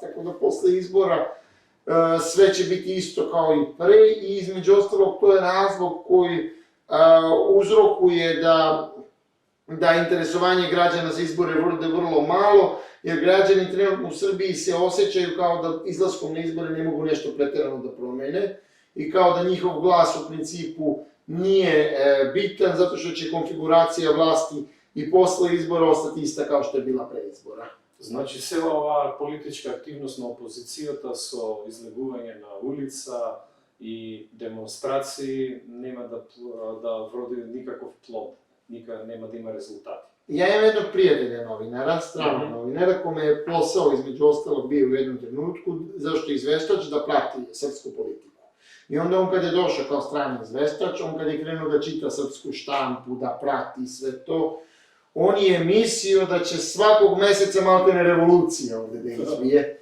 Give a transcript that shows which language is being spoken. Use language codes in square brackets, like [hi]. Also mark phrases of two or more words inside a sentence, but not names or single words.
[sr] Tako da posle izbora sve će biti isto kao i pre i između ostalog to je razlog koji uzrokuje da interesovanje građana za izbore bude vrlo malo, jer građani trenutno u Srbiji se osjećaju kao da izlaskom na izbore ne mogu nešto preterano da promene i kao da njihov glas u principu nije bitan zato što će konfiguracija vlasti i posle izbora ostati ista kao što je bila pre izbora. [mk] Значи, села оваа политичка активност на опозицијата со излегување на улица и демонстрации нема да вроди никаков плод, нема да има резултати. [sr] Ja imam jednog prijatelja novinara, stranog novinara, kome je posao između ostalog bio u jednom trenutku, zašto je izveštač da prati srpsku politiku. I onda on kad je došao kao strani izveštač, on kad je krenuo da čita srpsku štampu, da prati sve to, on je mislio da će svakog meseca maltene revolucija ovde da izbije.